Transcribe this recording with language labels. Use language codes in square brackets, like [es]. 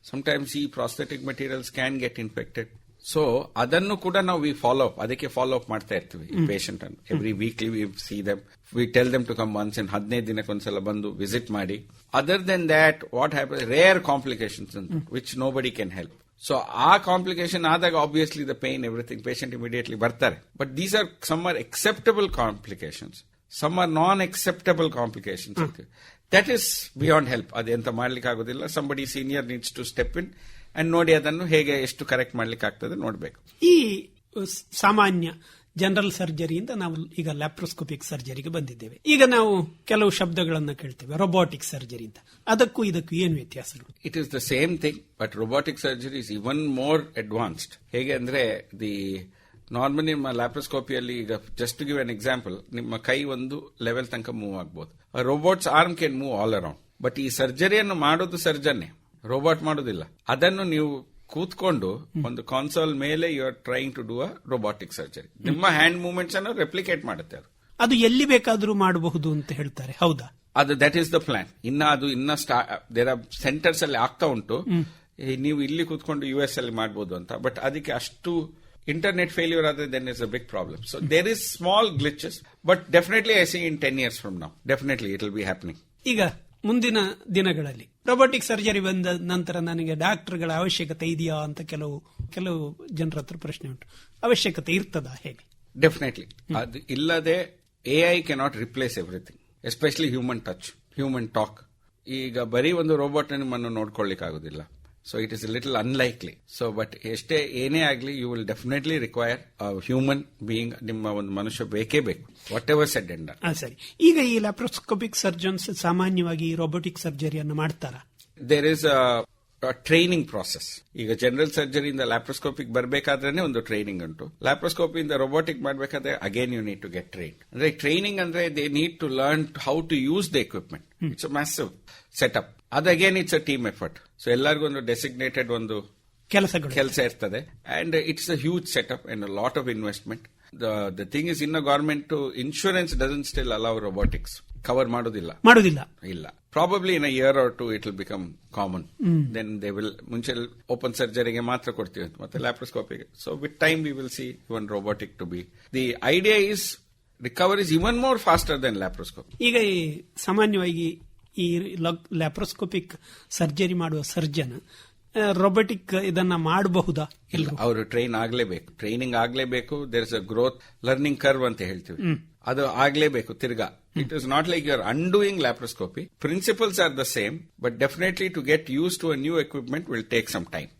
[en] Sometimes ಈ prosthetic materials can get infected. So [kn] ಅದನ್ನು ಕೂಡ ನಾವು [en] we follow up, [kn] ಅದಕ್ಕೆ ಫಾಲೋ ಅಪ್ ಮಾಡ್ತಾ ಇರ್ತೀವಿ ಈ ಪೇಷಂಟ್ ಅನ್ನು. [en] every weekly we see them, we tell them to come once in [kn] 15 ದಿನಕ್ಕೊಂದ್ಸಲ ಬಂದು ವಿಸಿಟ್ ಮಾಡಿ. [en] Other then that what happens, rare complications which nobody can help. [kn] ಸೊ ಆ complication ಆದಾಗ obviously the pain, everything, patient immediately ಬರ್ತಾರೆ. [en] But these are some are acceptable complications, some are non-acceptable complications. That is beyond help. [kn] ಅದೆಂತ ಮಾಡ್ಲಿಕ್ಕೆ ಆಗೋದಿಲ್ಲ. [en] somebody senior needs to step in and [kn] ನೋಡಿ ಅದನ್ನು ಹೇಗೆ ಎಷ್ಟು correct ಮಾಡ್ಲಿಕ್ಕೆ ಆಗ್ತದೆ ನೋಡ್ಬೇಕು. ಈ ಸಾಮಾನ್ಯ ಜನರಲ್ ಸರ್ಜರಿಯಿಂದ ನಾವು ಈಗ ಲ್ಯಾಪ್ರೋಸ್ಕೋಪಿಕ್ ಸರ್ಜರಿಗೆ ಬಂದಿದ್ದೇವೆ. ಈಗ ನಾವು ಕೆಲವು ಶಬ್ದಗಳನ್ನು ಕೇಳ್ತೇವೆ, ರೊಬೋಟಿಕ್ ಸರ್ಜರಿ ಅಂತ. ಅದಕ್ಕೂ ಇದಕ್ಕೂ ಏನು ವ್ಯತ್ಯಾಸಗಳು? [en] It is the same thing, but robotic surgery is even more advanced. [kn] ಹೇಗೆ ಅಂದ್ರೆ, ನಾರ್ಮಲಿ ನಿಮ್ಮ ಲ್ಯಾಪ್ರೋಸ್ಕೋಪಿಯಲ್ಲಿ, ಈಗ [en] just give an example, [kn] ನಿಮ್ಮ ಕೈ ಒಂದು ಲೆವೆಲ್ ತನಕ ಮೂವ್ ಆಗಬಹುದು. [en] Robots arm can move all around. [kn] But ಈ ಸರ್ಜರಿಯನ್ನು ಮಾಡೋದು ಸರ್ಜನ್ನೇ, ರೋಬೋಟ್ ಮಾಡೋದಿಲ್ಲ. ಅದನ್ನು ನೀವು ಕೂತ್ಕೊಂಡು ಒಂದು ಕಾನ್ಸೋಲ್ ಮೇಲೆ [en] You are trying to do a robotic surgery. [kn] ನಿಮ್ಮ ಹ್ಯಾಂಡ್ ಮೂವ್ಮೆಂಟ್ಸ್ ಅನ್ನು ರೆಪ್ಲಿಕೇಟ್ ಮಾಡುತ್ತೆ. ಅದು ಎಲ್ಲಿ ಬೇಕಾದ್ರೂ ಮಾಡಬಹುದು ಅಂತ ಹೇಳ್ತಾರೆ, ಹೌದಾ? ಅದು [en] That is the plan. [kn] ಇನ್ನ [en] there are centres [kn] ಅಲ್ಲಿ ಆಗ್ತಾ ಉಂಟು. ನೀವು ಇಲ್ಲಿ ಕೂತ್ಕೊಂಡು US ಅಲ್ಲಿ ಮಾಡಬಹುದು ಅಂತ. ಬಟ್ ಅದಕ್ಕೆ ಅಷ್ಟು ಇಂಟರ್ನೆಟ್ ಫೇಲ್ಯೂರ್ ಆದರೆ [en] then is a big problem. So there is small glitches, but definitely I see in 10 years from now, definitely it will be happening. [kn] ಈಗ ಮುಂದಿನ ದಿನಗಳಲ್ಲಿ ರೊಬೋಟಿಕ್ ಸರ್ಜರಿ ಬಂದ ನಂತರ ನನಗೆ ಡಾಕ್ಟರ್ಗಳ ಅವಶ್ಯಕತೆ ಇದೆಯಾ ಅಂತ ಕೆಲವು ಜನರ ಹತ್ರ ಪ್ರಶ್ನೆ ಉಂಟು. ಅವಶ್ಯಕತೆ ಇರ್ತದಾ, ಹೇಗೆ? [en] Definitely. [kn] ಅದು ಇಲ್ಲದೆ [en] AI cannot replace everything, especially human touch, human talk. [kn] ಈಗ ಬರೀ ಒಂದು ರೋಬೋಟ್ ನಿಮ್ಮನ್ನು ನೋಡ್ಕೊಳ್ಳಿಕ್ಕೆ ಆಗುದಿಲ್ಲ. [en] So it is a little unlikely. So but [kn] ಎಷ್ಟೇ ಏನೇ ಆಗಲಿ, [en] you will definitely require a human being. [kn] ನಿಮ್ಮ ಒಂದು ಮನುಷ್ಯ ಬೇಕೇ ಬೇಕು, [en] whatever said and done. [kn] ಸರಿ. ಈಗ ಈ ಲ್ಯಾಪ್ರೋಸ್ಕೋಪಿಕ್ ಸರ್ಜನ್ಸ್ ಸಾಮಾನ್ಯವಾಗಿ ರೋಬೋಟಿಕ್ ಸರ್ಜರಿಯನ್ನು ಮಾಡ್ತಾರಾ? [en] There is a training process. [kn] ಈಗ ಜನರಲ್ ಸರ್ಜರಿಯಿಂದ ಲ್ಯಾಪ್ರೋಸ್ಕೋಪಿಕ್ ಬರಬೇಕಾದ್ರೆ ಒಂದು ಟ್ರೈನಿಂಗ್ ಉಂಟು. ಲ್ಯಾಪ್ರೋಸ್ಕೋಪಿಯಿಂದ ರೊಬೋಟಿಕ್ ಮಾಡಬೇಕಾದ್ರೆ [en] Again you need to get train. [kn] ಅಂದ್ರೆ ಟ್ರೈನಿಂಗ್ ಅಂದ್ರೆ [en] They need to learn how to use the equipment. It's a massive setup. ಅದು again it's a team effort. [kn] So ಎಲ್ಲರಿಗೂ ಒಂದು ಡೆಸಿಗ್ನೇಟೆಡ್ ಒಂದು ಕೆಲಸ ಇರ್ತದೆ. [en] And it's a huge setup and a lot of investment. The thing is, in a government insurance doesn't still allow robotics. [kn] Cover ಮಾಡೋದಿಲ್ಲ. ಇಲ್ಲ. [en] Probably in a year or two it will become common. Then they will [kn] ಮುಂಚೆ open surgery ಗೆ ಮಾತ್ರ ಕೊಡ್ತೀವಿ ಮತ್ತೆ ಲ್ಯಾಪ್ರೋಸ್ಕೋಪಿಗೆ. [en] So with time we will see even robotic to be. The idea is recovery is even more faster than laparoscopy. [kn] ಈಗ ಸಾಮಾನ್ಯವಾಗಿ ಈ laparoscopic surgery ಮಾಡುವ surgeon robotic ಇದನ್ನ ಮಾಡಬಹುದಾ? ಇಲ್ಲ, ಅವರು training ಆಗ್ಲೇಬೇಕು. [en] there is a growth learning curve [kn] ಅಂತ ಹೇಳ್ತೀವಿ, ಅದು ಆಗ್ಲೇಬೇಕು. [en] ತಿರ್ಗಾ it is not like you are undoing laparoscopy. Principles are the same, but definitely to get use to a new equipment will take some time.